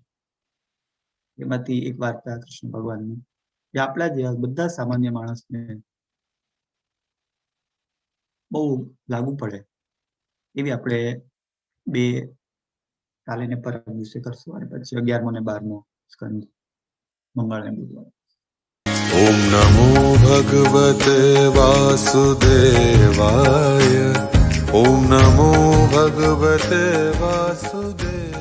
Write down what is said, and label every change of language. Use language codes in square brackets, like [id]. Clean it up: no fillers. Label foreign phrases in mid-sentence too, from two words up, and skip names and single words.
[gu] એમાંથી એક વાર્તા કૃષ્ણ ભગવાનની જે આપણા જેવા બધા સામાન્ય માણસને બહુ લાગુ પડે એવી આપણે બે કાલે ને પરમ દિવસે કરશું. અને પછી 11મો ને 12મો સ્કંદ મંગળ ને બુધવાર. [sa] ॐ नमो भगवते वासुदेवाय ॐ नमो भगवते वासुदेवाय।